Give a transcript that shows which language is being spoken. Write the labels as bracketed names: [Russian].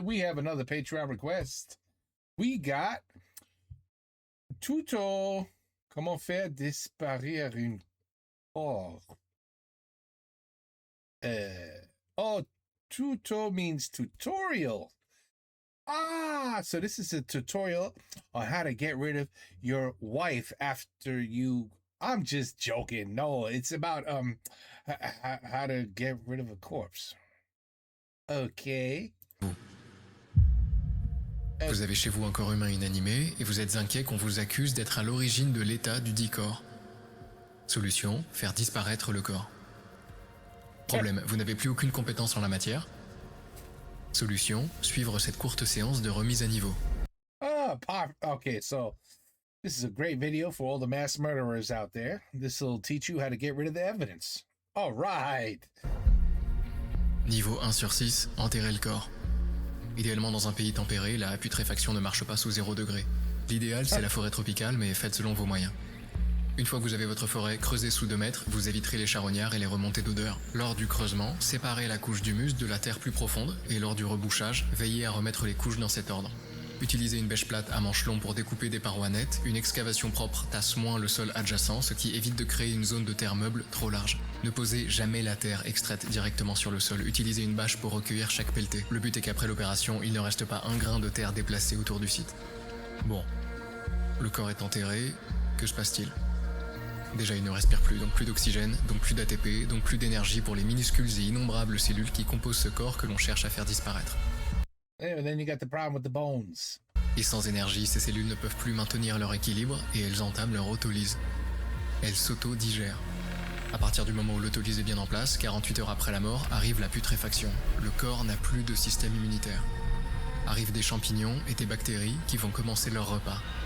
[English] We have another Patreon request. We got Tuto. [French] Comment faire disparaître une corps? [English] Oh, Tuto means tutorial. So this is a tutorial on how to get rid of your wife after you. I'm just joking. No, it's about how to get rid of a corpse. Okay. [French] Vous avez chez vous un corps humain inanimé et vous êtes inquiet qu'on vous accuse d'être à l'origine de l'état du dit corps. Solution, faire disparaître le corps. Problème, vous n'avez plus aucune compétence en la matière. Solution, suivre cette courte séance de remise à niveau. [English] Okay, so this is a great video for all the mass murderers out there. This will teach you how to get rid of the evidence. All right. [French] Niveau 1 sur 6, enterrer le corps. Idéalement dans un pays tempéré, la putréfaction ne marche pas sous 0 degré. L'idéal, c'est la forêt tropicale, mais faites selon vos moyens. Une fois que vous avez votre forêt creusée sous 2 mètres, vous éviterez les charognards et les remontées d'odeur. Lors du creusement, séparez la couche d'humus de la terre plus profonde, et lors du rebouchage, veillez à remettre les couches dans cet ordre. Utilisez une bêche plate à manche long pour découper des parois nettes. Une excavation propre tasse moins le sol adjacent, ce qui évite de créer une zone de terre meuble trop large. Ne posez jamais la terre extraite directement sur le sol. Utilisez une bâche pour recueillir chaque pelleté. Le but est qu'après l'opération, il ne reste pas un grain de terre déplacé autour du site. Bon, le corps est enterré, que se passe-t-il ? Déjà, il ne respire plus, donc plus d'oxygène, donc plus d'ATP, donc plus d'énergie pour les minuscules et innombrables cellules qui composent ce corps que l'on cherche à faire disparaître. [English] And then you got the problem with the bones. [French] Et sans énergie, ces cellules ne peuvent plus maintenir leur équilibre et elles entament leur autolyse. Elles s'auto-digèrent. À partir du moment où l'autolyse est bien en place, 48 heures après la mort, arrive la putréfaction. Le corps n'a plus de système immunitaire. Arrivent des champignons et des bactéries qui vont commencer leur repas.